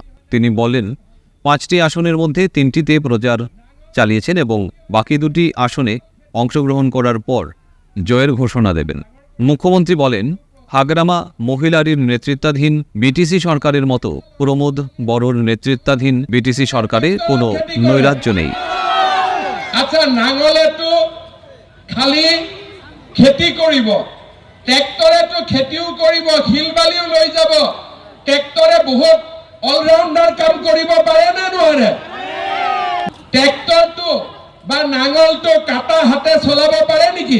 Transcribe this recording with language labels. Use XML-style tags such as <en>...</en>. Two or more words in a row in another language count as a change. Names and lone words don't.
<bn>তিনি বলেন, 5টি আসনের মধ্যে 3টিতে প্রচার চালিয়েছেন এবং বাকি 2টি আসনে অংশগ্রহণ করার পর জয়ের ঘোষণা দেবেন। মুখ্যমন্ত্রী বলেন, হাগ্রামা মহিলারীর নেতৃত্বাধীন বিটিসি সরকারের মতো প্রমোদ বড়োর নেতৃত্বাধীন বিটিসি সরকারে কোনো নৈরাজ্য নেই।</bn> <as>আচ্ছা, নাঙলে তো খালি খেতি কৰিব, ট্ৰেক্টৰেতো খেতিও কৰিব, শিল বালিও লৈ যাব। ট্ৰেক্টৰে বহুত অলৰাউণ্ডাৰ কাম কৰিব পাৰে নে নোৱাৰে? ট্ৰেক্টৰটো বা নাঙলটো কাটা হাতে চলাব পাৰে নেকি?</as>